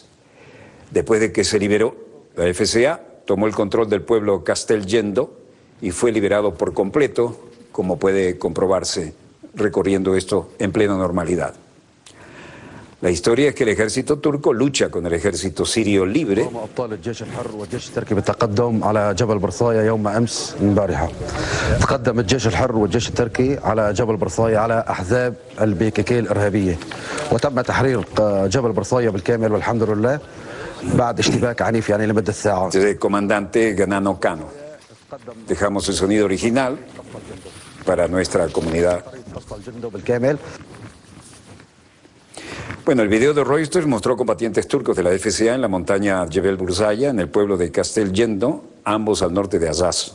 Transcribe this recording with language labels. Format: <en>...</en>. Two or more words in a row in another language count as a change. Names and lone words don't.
<es>Después de que se liberó, la FCA tomó el control del pueblo Casteljendo y fue liberado por completo, como puede comprobarse recorriendo esto en plena normalidad. La historia es que el ejército turco lucha con el ejército sirio libre.</es> <ar>أبطال الجيش الحر والجيش التركي بالتقدم على جبل برصايا يوم أمس البارحة. تقدم الجيش الحر والجيش التركي على جبل برصايا على أحزاب البيكيكي الإرهابية، وتم تحرير جبل برصايا بالكامل والحمد لله بعد اشتباك عنيف يعني لمدة ساعة.</ar> <es>El comandante Ganano Kano. Dejamos el sonido original para nuestra comunidad. Bueno, el video de Reuters mostró combatientes turcos de la FCA en la montaña Jebel Burzaya, en el pueblo de Casteljendo, ambos al norte de Azaz.</es>